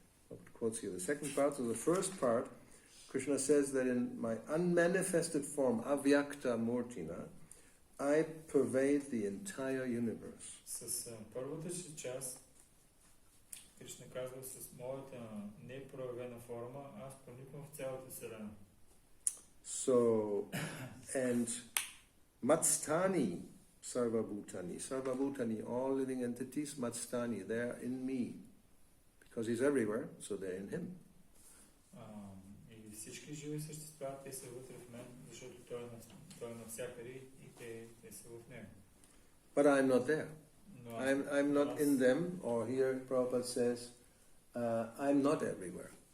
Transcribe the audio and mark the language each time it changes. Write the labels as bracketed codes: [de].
[en] I'll quote you the second part. So the first part, Krishna says that in my unmanifested form, [sa] avyakta murtina, [en] I pervade the entire universe. [bg] С първата си част, Кришна казва, с моята непроявена форма, аз прониквам в цялата вселена. [en] So, and [sa] matstani sarvabhutani, [en] all living entities, matstani, they're in me. Because he's everywhere, so they're in him. [bg] И всички живи същества, те са вътре в мен, защото той е навсякъде и те са в него. [en] But I'm not there. I'm not in them, or here Prabhupada says, I'm not everywhere.